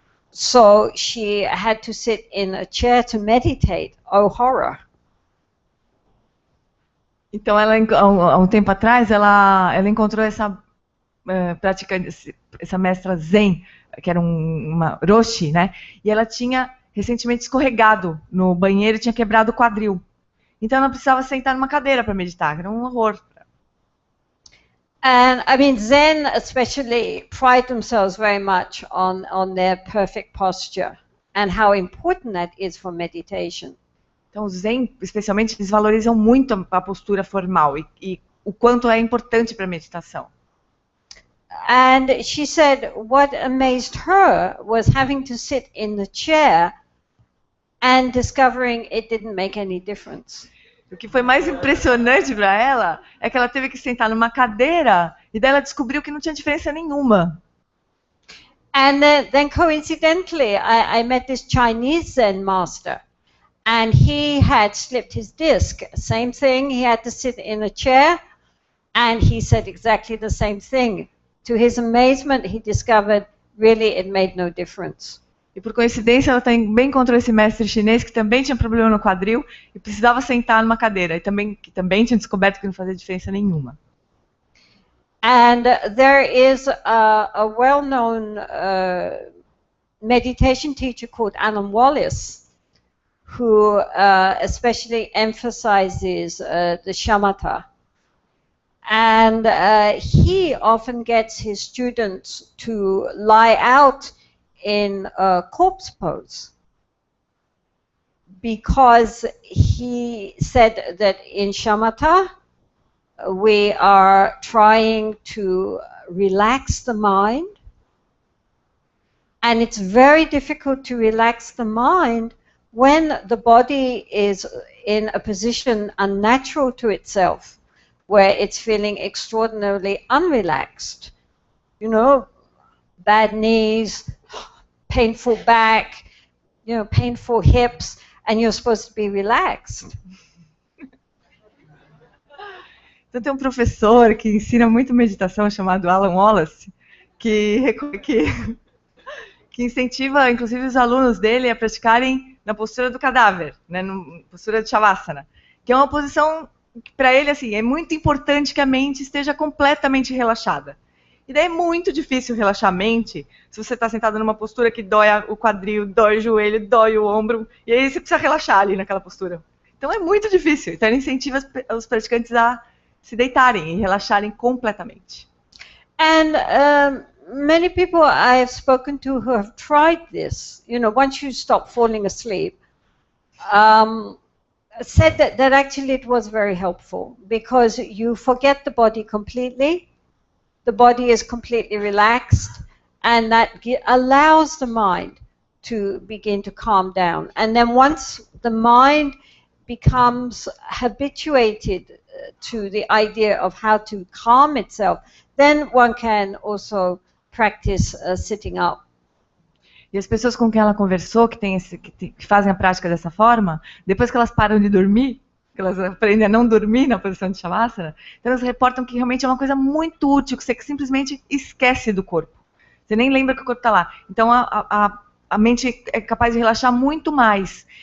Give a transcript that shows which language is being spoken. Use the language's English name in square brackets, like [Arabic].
[English] So she had to sit in a chair to meditate. Oh, horror. [Portuguese] Então, ela, há um tempo atrás, ela encontrou essa praticante, essa mestra Zen, que era uma Roshi, né? E ela tinha recentemente escorregado no banheiro e tinha quebrado o quadril. Então, ela precisava sentar numa cadeira para meditar, era um horror. [English] And I mean, Zen especially pride themselves very much on their perfect posture and how important that is for meditation. [Portuguese] Então, os Zen, especialmente, eles valorizam muito a postura formal e o quanto é importante para a meditação. [English] And she said what amazed her was having to sit in the chair and discovering it didn't make any difference. [Portuguese] O que foi mais impressionante para ela é que ela teve que sentar numa cadeira e daí ela descobriu que não tinha diferença nenhuma. [English] And then coincidentally, I met this Chinese Zen master, and he had slipped his disc. Same thing, he had to sit in a chair, and he said exactly the same thing. To his amazement, he discovered really it made no difference. [Portuguese] E por coincidência, ela também encontrou esse mestre chinês que também tinha problema no quadril e precisava sentar numa cadeira. E que também tinha descoberto que não fazia diferença nenhuma. [English] And there is a well-known meditation teacher called Alan Wallace, who especially emphasizes the shamatha. And he often gets his students to lie out in a corpse pose, because he said that in shamatha we are trying to relax the mind, and it's very difficult to relax the mind when the body is in a position unnatural to itself, where it's feeling extraordinarily unrelaxed. You know, bad knees, painful back, you know, painful hips, and you're supposed to be relaxed. [Portuguese] Então tem um professor que ensina muito meditação chamado Alan Wallace, que incentiva, inclusive, os alunos dele a praticarem na postura do cadáver, né, na postura de shavasana, que é uma posição que para ele assim é muito importante que a mente esteja completamente relaxada. E daí é muito difícil relaxar a mente se você está sentado numa postura que dói o quadril, dói o joelho, dói o ombro, e aí você precisa relaxar ali naquela postura. Então é muito difícil. Então ele incentiva os praticantes a se deitarem e relaxarem completamente. [English] And many people I have spoken to who have tried this, you know, once you stop falling asleep, said that actually it was very helpful, because you forget the body completely. The body is completely relaxed, and that allows the mind to begin to calm down. And then once the mind becomes habituated to the idea of how to calm itself, then one can also practice sitting up. [Portuguese] E as pessoas com quem ela conversou, que fazem a prática dessa forma, depois que elas param de dormir, que elas aprendem a não dormir na posição de shavasana, então elas reportam que realmente é uma coisa muito útil, que você simplesmente esquece do corpo. Você nem lembra que o corpo está lá. Então a mente é capaz de relaxar muito mais.